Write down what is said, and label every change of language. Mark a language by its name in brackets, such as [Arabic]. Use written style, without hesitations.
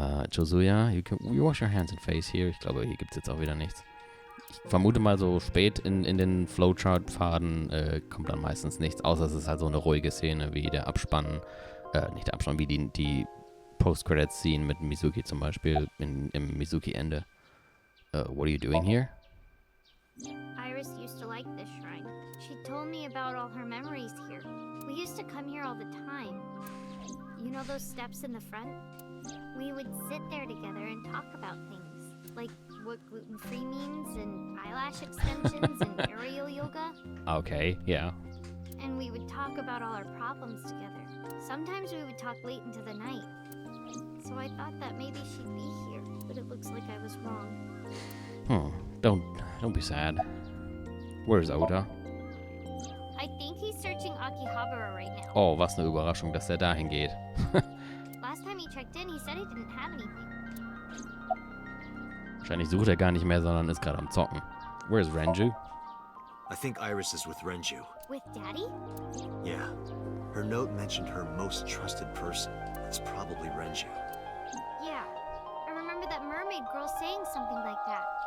[English] Josuya, you wash your hands and face here. [German] Ich glaube, hier gibt es jetzt auch wieder nichts. Ich vermute mal, so spät in den Flowchart-Pfaden kommt dann meistens nichts, außer es ist halt so eine ruhige Szene wie der Abspann, nicht der Abspann, wie die Post-Credits-Scene mit Mizuki zum Beispiel im Mizuki-Ende. [English] What are you doing here? Iris used to like this shrine. She told me about all her memories here. We used to come here all the time. You know those steps in the front? We would sit there together and talk about things. Like what gluten-free means and eyelash extensions and aerial yoga. Okay, yeah. And we would talk about all our problems together. Sometimes we would talk late into the night. So I thought that maybe she'd be here, but it looks like I was wrong. Don't be sad. Where's Oda? I think he's searching Akihabara right now. [German] Oh, was eine Überraschung, dass er dahin geht. [English] Last time he checked in, he said he didn't have anything. [German] Wahrscheinlich sucht er gar nicht mehr, sondern ist gerade am Zocken. [English] Where's Renju? I think Iris is with Renju. With Daddy? Yeah. Her note mentioned her most trusted person. It's probably Renju. Yeah. I remember that mermaid girl saying something like that.